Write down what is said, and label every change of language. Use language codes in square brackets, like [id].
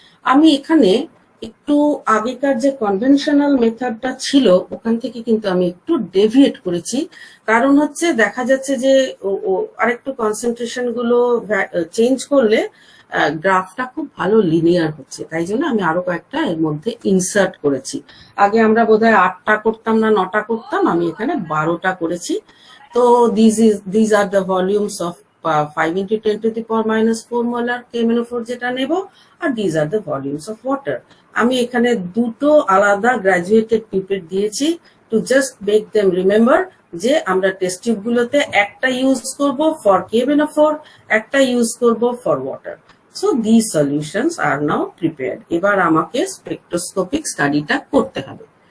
[bn] আমি এখানে একটু আগেকার যে কনভেনশনাল মেথডটা ছিল ওখান থেকে কিন্তু আমি একটু ডেভিয়েট করেছি, কারণ হচ্ছে দেখা যাচ্ছে যে আরেকটু কনসেন্ট্রেশন গুলো চেঞ্জ করলে গ্রাফটা খুব ভালো লিনিয়ার হচ্ছে, তাই জন্য আমি আরো কয়েকটা এর মধ্যে ইনসার্ট করেছি। আগে আমরা বোধহয় 8টা করতাম না 9টা করতাম, আমি এখানে 12টা করেছি। [en] তো these are the volumes of 5 × 10⁻⁻⁴ molar K M N O four [bn] যেটা নেব, [en] আর these are the volumes of water। [bn] আমি এখানে দুটো আলাদা গ্রাজুয়েটেড পিপেট দিয়েছি [en] to just make them remember [bn] যে আমরা টেস্ট টিউব গুলোতে একটা ইউজ করব ফর কেএমএনও4, একটা ইউজ করব for water. [en] So this solutions are now prepared. [bn] এবার আমাকে স্পেকট্রোস্কোপিক স্টাডিটা করতে হবে।